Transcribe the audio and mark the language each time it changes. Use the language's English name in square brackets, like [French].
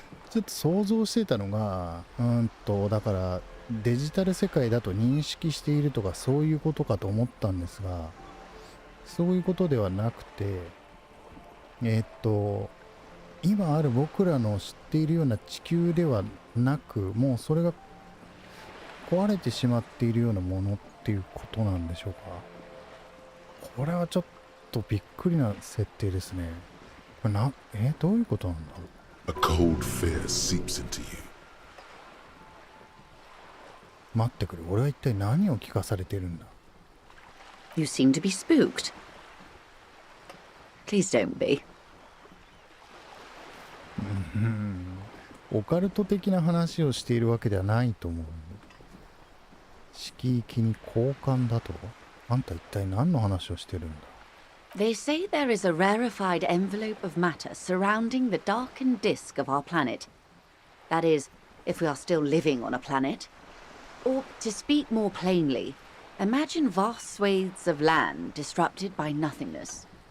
[Japanese] ちょっと想像してたのがだからデジタル世界だと認識しているとかそういうことかと思ったんですが、そういうことではなくて今ある僕らの知っているような地球ではなく、もうそれが壊れてしまっているようなものっていうことなんでしょうか。これはちょっとびっくりな設定ですね。これどういうことなんだろう。 [English] A cold fear seeps into you. [Japanese] 待ってくれ、俺は一体何を聞かされてるんだ。 [English] You seem to be spooked. Please don't be. [Japanese] オカルト的な話をしているわけではないと思う。色域に交換だと。あんた一体何の話をしてるんだ。 [English] They say there is a rarefied envelope of matter surrounding the darkened disk of our planet. That is, if we are still living on a planet. Or, to speak more plainly, imagine vast swathes of land disrupted by nothingness.